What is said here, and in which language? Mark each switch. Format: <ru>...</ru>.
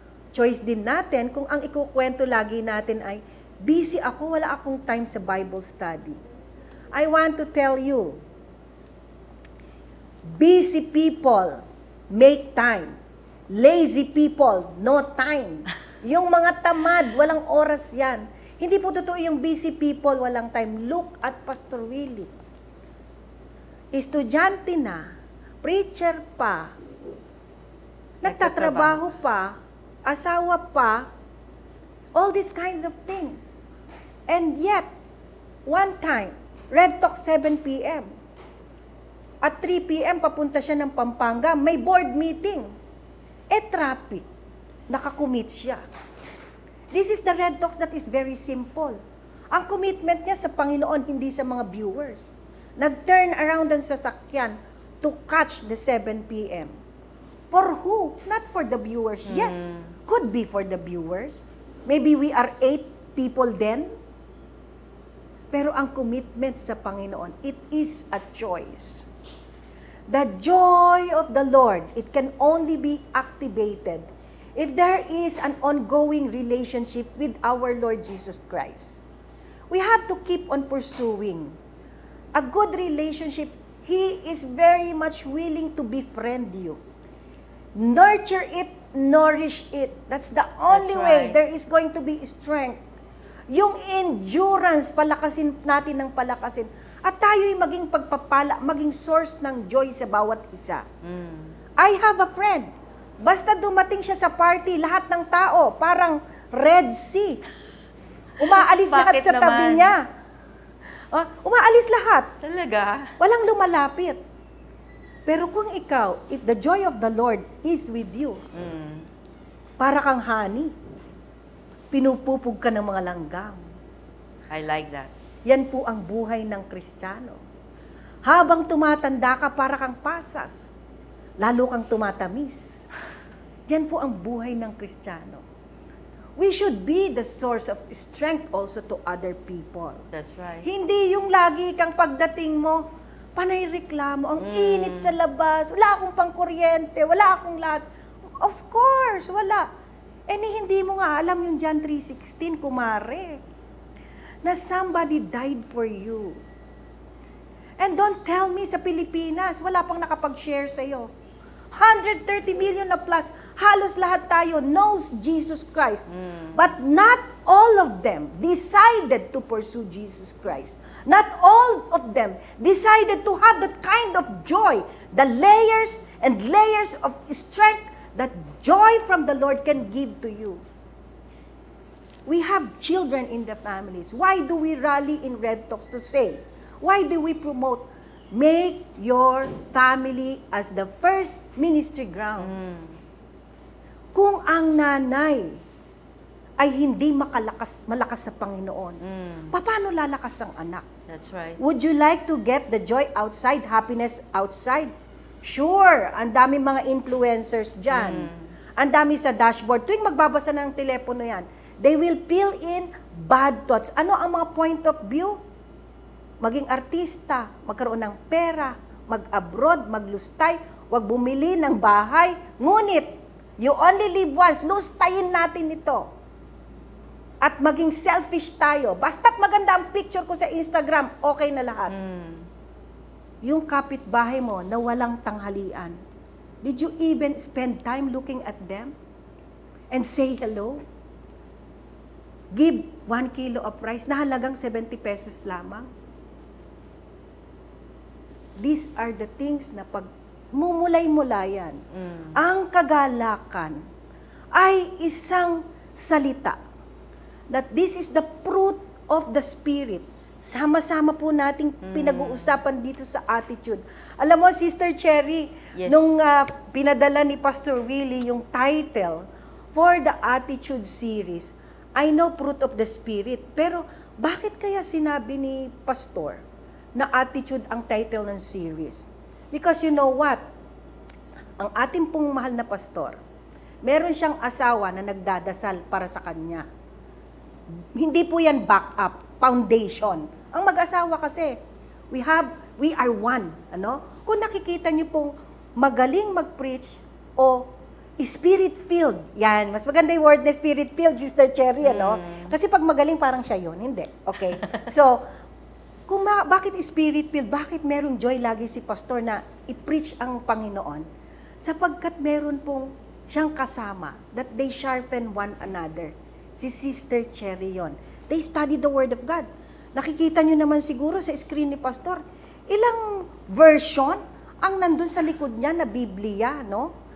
<tl>Choice din natin kung ang ikukwento lagi natin ay, busy ako, wala akong time sa Bible study.</tl> <en>I want to tell you, busy people make time. Lazy people, no time.</en> <tl>Yung mga tamad, walang oras yan. Hindi po totoo yung busy people, walang time.</tl> <en>Look at Pastor Willie.</en> <tl>Estudyante na, preacher pa, nagtatrabaho pa, asawa pa,</tl> <en>all these kinds of things. And yet, one time, Red Talk 7 p.m.</en> <tl>At 3 p.m. papunta siya ng Pampanga, may board meeting. Traffic. Nakakommit siya.</tl> <en>This is the Red Talks that is very simple.</en> <tl>Ang commitment niya sa Panginoon, hindi sa mga viewers. Nag-turn around ang sasakyan</tl> <en>to catch the 7 p.m. For who? Not for the viewers. Yes, could be for the viewers. Maybe we are 8 people then.</en> <tl>Pero ang commitment sa Panginoon,</tl> <en>it is a choice. The joy of the Lord, it can only be activated if there is an ongoing relationship with our Lord Jesus Christ. We have to keep on pursuing a good relationship. He is very much willing to befriend you. Nurture it, nourish it. That's the only way there is going to be strength.</en> <tl>Yung endurance, palakasin natin ng palakasin. At tayo'y maging pagpapala, maging source ng joy sa bawat isa.</tl> <en>I have a friend.</en> <tl>Basta dumating siya sa party, lahat ng tao, parang Red Sea. Umaalis lahat sa tabi niya. Umaalis lahat. Talaga? Walang lumalapit. Pero kung ikaw,</tl> <en>if the joy of the Lord is with you,</en> <tl>para kang honey, pinupupog ka ng mga langgam.</tl> <en>I like that.</en> <tl>Yan po ang buhay ng Kristiyano. Habang tumatanda ka, para kang pasas. Lalo kang tumatamis. Yan po ang buhay ng Kristiyano.</tl> <en>We should be the source of strength also to other people. That's right.</en> <tl>Hindi yung lagi kang pagdating mo, panay reklamo, ang init sa labas, wala akong pangkuryente, wala akong lahat. Of course, wala. Hindi mo nga alam yung John 3:16, kumare, na</tl> <en>somebody died for you. And don't tell me</en> <tl>sa Pilipinas, wala pang nakapag-share sa'yo. 130 million na plus, halos lahat tayo</tl> <en>knows Jesus Christ. But not all of them decided to pursue Jesus Christ. Not all of them decided to have that kind of joy, the layers and layers of strength that joy from the Lord can give to you. We have children in the families. Why do we rally in Red Talks to say? Why do we promote? Make your family as the first ministry ground.</en> <tl>Kung ang nanay ay hindi malakas sa Panginoon, paano lalakas ang anak?</tl> <en>That's right. Would you like to get the joy outside, happiness outside? Sure,</en> <tl>ang daming mga influencers dyan. Ang dami sa dashboard. Tuwing magbabasa ng telepono yan,</tl> <en>they will fill in bad thoughts.</en> <tl>Ano ang mga point of view? Maging artista, magkaroon ng pera, mag-abroad, maglustay, wag bumili ng bahay. Ngunit,</tl> <en>you only live once,</en> <tl>lustayin natin ito. At maging selfish tayo. Basta't maganda ang picture ko sa Instagram, okay na lahat. Yung kapitbahay mo na walang tanghalian,</tl> <en>did you even spend time looking at them? And say hello? Give 1 kilo of rice</en> <tl>na halagang 70 pesos lamang.</tl> <en>These are the things</en> <tl>na pag mumulay-mulayan. Ang kagalakan ay isang salita.</tl> <en>That this is the fruit of the Spirit.</en> <tl>Sama-sama po nating pinag-uusapan dito sa attitude. Alam mo, Sister Cherry, nung pinadala ni Pastor Willie yung title for the attitude series,</tl> <en>I know fruit of the Spirit.</en> <tl>Pero bakit kaya sinabi ni Pastor na attitude ang title ng series?</tl> <en>Because you know what?</en> <tl>Ang ating pong mahal na pastor, meron siyang asawa na nagdadasal para sa kanya. Hindi po yan backup, foundation. Ang mag-asawa kasi,</tl> <en>we are one.</en> <tl>Ano? Kung nakikita niyo pong magaling mag-preach o spirit-filled, yan, mas maganda yung word na spirit-filled, Sister Cherry, ano? Kasi pag magaling, parang siya yun. Hindi. Okay? So, bakit spirit-filled? Bakit meron joy lagi si pastor na i-preach ang Panginoon? Sapagkat meron pong siyang kasama,</tl> <en>that they sharpen one another.</en> <tl>Si Sister Cherry yon.</tl> <en>They study the Word of God.</en> <tl>Nakikita nyo naman siguro sa screen ni Pastor, ilang version ang nandun sa likod niya na Biblia, no?</tl>